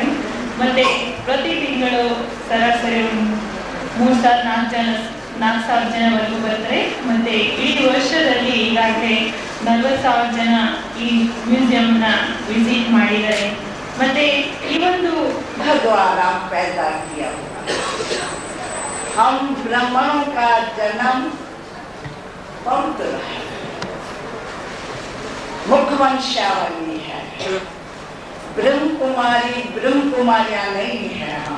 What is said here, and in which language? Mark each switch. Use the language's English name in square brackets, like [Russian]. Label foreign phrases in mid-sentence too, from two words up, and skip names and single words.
[Kannada] ಮತ್ತೆ ಪ್ರತಿ ತಿಂಗಳು ಸರಾಸರಿ 3,000-4,000 ಜನವರೆಗೂ ಬರ್ತಾರೆ. ಮತ್ತೆ ಇಡೀ ವರ್ಷದಲ್ಲಿ ಈಗಾಗಲೇ 40,000 ಜನ ಈ ಮ್ಯೂಸಿಯಂನ ವಿಸಿಟ್ ಮಾಡಿದ್ದಾರೆ. ಮತ್ತೆ ಈ ಒಂದು [Hindi] द्वारा पैदा किया हुआ हम ब्राह्मणों का जन्म पवित्र है, मुखवंशावली है। ब्रह्म कुमारियां नहीं है।